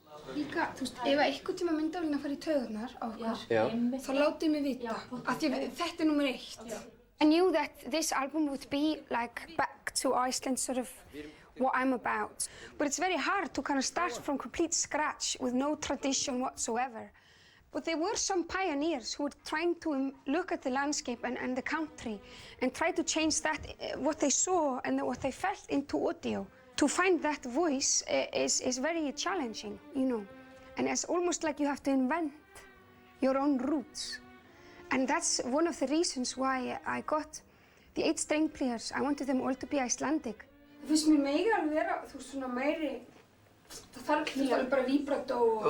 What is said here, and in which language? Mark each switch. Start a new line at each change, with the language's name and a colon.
Icelandic: Líka, þú veist, ef einhvern tíma myndavélina fara í taugarnar á okkur, þá látið mig vita, af því að þetta númer 1.
English: I knew that this album would be like back to Iceland, sort of what I'm about. But it's very hard to kind of start from complete scratch with no tradition whatsoever. But there were some pioneers who were trying to look at the landscape and the country and try to change that, what they saw and what they felt into audio. To find that voice is very challenging, you know. And it's almost like you have to invent your own roots. And that's one of the reasons why I got the 8 string players. I wanted them all to be Icelandic.
Icelandic: Það finnst mér mega alveg vera, þú veist, svona meiri, það þarf alveg bara vibrato og...